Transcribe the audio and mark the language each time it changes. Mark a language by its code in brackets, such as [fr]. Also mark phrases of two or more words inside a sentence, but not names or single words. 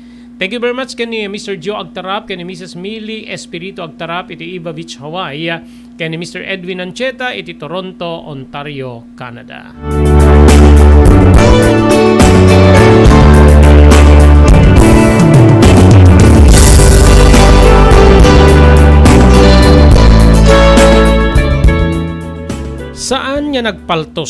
[en] Thank you very much kani Mr. [ilo] Joe Agtarap, kani Mrs. Millie Espirito Agtarap, iti Iba Beach, Hawaii, kani Mr. Edwin Ancheta, iti Toronto, Ontario, Canada. Saan niya nagpaltos?